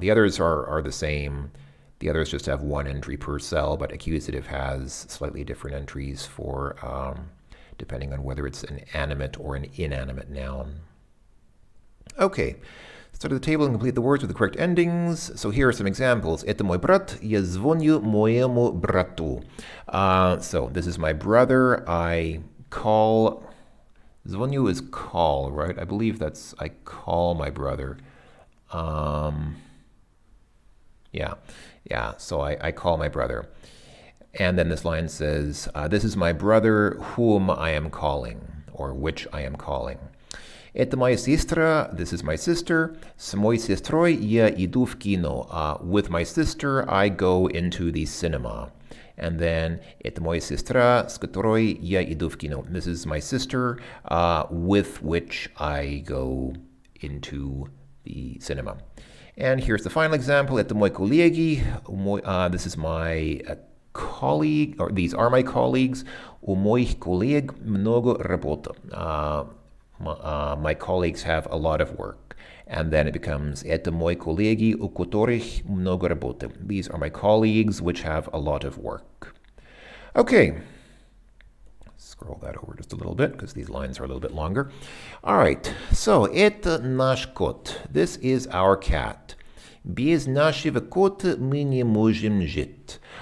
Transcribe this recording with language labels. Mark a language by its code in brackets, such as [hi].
[en] The others are the same. The others just have 1 entry per cell, but accusative has slightly different entries for depending on whether it's an animate or an inanimate noun. Okay, start the table and complete the words with the correct endings. So here are some examples. [ru] Это мой брат, я звоню моему брату. [en] So this is my brother, I call. Звоню is call, right? I believe that's I call my brother. Yeah, so I call my brother. And then this line says, this is my brother whom I am calling, or which I am calling. [ru] Это моя сестра, [en] this is my sister. [ru] С моей сестрой я иду в кино. [en] With my sister, I go into the cinema. And then, [ru] это моя сестра, с которой я иду в кино. [en] This is my sister, with which I go into the cinema. And here's the final example. [ru] Это мой коллеги. [en] This is my colleague, or these are my colleagues. [ru] У моих коллег много работы. [en] My colleagues have a lot of work. And then it becomes [ru] это мои коллеги, у которых много работы. [en] These are my colleagues, which have a lot of work. Okay. Scroll that over just a little bit because these lines are a little bit longer. All right, so [ru] это наш кот. [en] This is our cat. [ru] Без нашего кота мы не можем жить.